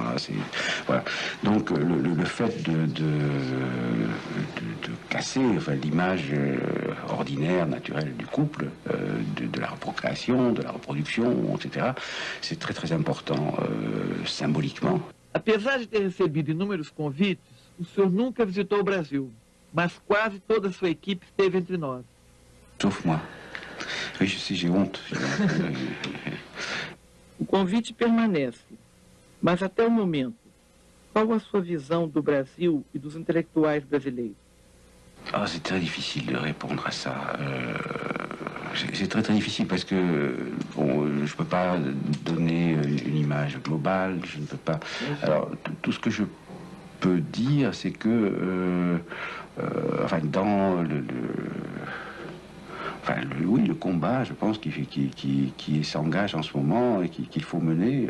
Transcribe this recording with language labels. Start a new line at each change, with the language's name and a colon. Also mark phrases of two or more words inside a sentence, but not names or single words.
French: Voilà. Donc le fait de casser, enfin, l'image ordinaire, naturelle du couple, de la procréation, de la reproduction, etc., c'est très très important symboliquement.
Portuguese: Apesar de ter recebido inúmeros convites, o senhor nunca visitou o Brasil, mas quase toda a sua equipe esteve entre nós.
French: Sauf moi. Oui, je sais, j'ai honte.
Portuguese: O convite permanece, mas até o momento, qual a sua visão do Brasil e dos intelectuais brasileiros?
French: Ah, c'est très difficile de répondre à ça. C'est très très difficile parce que bon, je ne peux pas donner une image globale, je ne peux pas... Alors, tout ce que je peux dire, c'est que enfin, dans oui, le combat, je pense, qui s'engage en ce moment et qu'il faut mener.